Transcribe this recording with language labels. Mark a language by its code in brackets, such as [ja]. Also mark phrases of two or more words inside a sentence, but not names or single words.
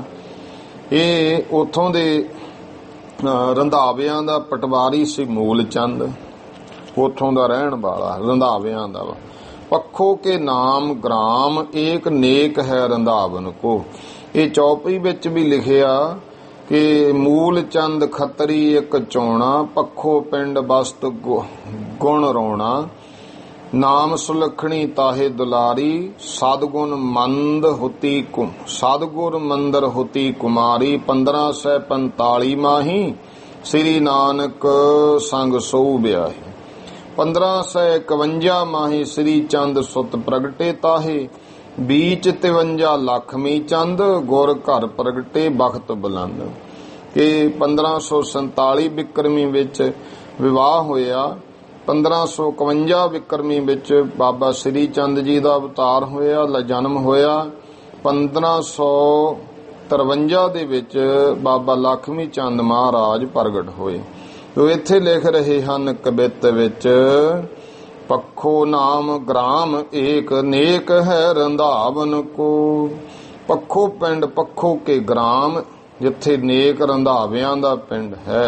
[pa] ਇਹ ਉੱਥੋਂ ਦੇ ਰੰਧਾਵਿਆਂ ਦਾ ਪਟਵਾਰੀ ਸੀ ਮੂਲ ਚੰਦ, ਉੱਥੋਂ ਦਾ ਰਹਿਣ ਵਾਲਾ ਰੰਧਾਵਿਆਂ ਦਾ। [bra] पक्खो के नाम ग्राम एक नेक है रंधावन को। [pa] ਇਹ ਚੌਪਈ ਵਿੱਚ ਵੀ ਲਿਖਿਆ ਕਿ [bra] मूल चंद खत्री इक चोणा, पक्खो पिंड बसत गुण रोणा। नाम सुलखणी ताहे दुलारी, सदगुण मंद होती सदगुर मंदर होती कुमारी। 1545 माही, श्री नानक संग सो ब्याही। 1551 माही, श्री चंद सुत प्रगटे ताहे, बीच 53 लखमी चंद, गुर घर प्रगटे बखत बुलंद। [pa] ਕਿ 1547 ਵਿਕਰਮੀ ਵਿੱਚ ਵਿਆਹ ਹੋਇਆ, 1551 ਵਿਕਰਮੀ ਵਿੱਚ ਬਾਬਾ ਸ੍ਰੀ ਚੰਦ ਜੀ ਕਾ ਅਵਤਾਰ ਹੋਇਆ, ਜਨਮ ਹੋਇਆ। 1553 ਦੇ ਵਿੱਚ ਬਾਬਾ ਲਖਮੀ ਚੰਦ ਮਹਾਰਾਜ ਪ੍ਰਗਟ ਹੋਏ। ਉਹ ਇੱਥੇ ਲਿਖ ਰਹੇ ਹਨ ਕਵਿਤ ਵਿੱਚ, [bra] पक्खो नाम ग्राम एक, नेक है रंधावन को। [pa] ਪੱਖੋ ਪਿੰਡ, ਪੱਖੋ ਕੇ ਗ੍ਰਾਮ, ਜਿੱਥੇ ਨੇਕ ਰੰਧਾਵਿਆਂ ਦਾ ਪਿੰਡ ਹੈ।